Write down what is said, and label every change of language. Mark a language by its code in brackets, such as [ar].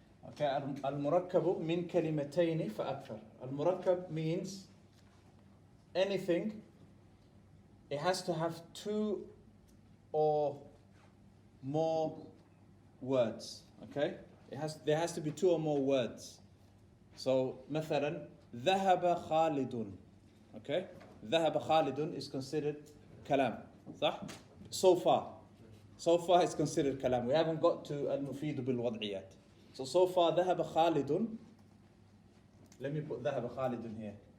[en] Okay, [ar] al-murakkabu min kalimatayni فأكثر. [en] Al-murakkab means anything, it has to have two or more words. Okay, there has to be two or more words. [ar] So مثلا ذهب خالد. [en] Okay, [ar] ذهب خالد [en] is considered kalam. [ar] صح? [en] So far it's considered kalam. We haven't got to [ar] al-mufidu bil-wad'i [en] yet. So far [ar] ذهب خالد. [en] Let me put ذهب خالد here.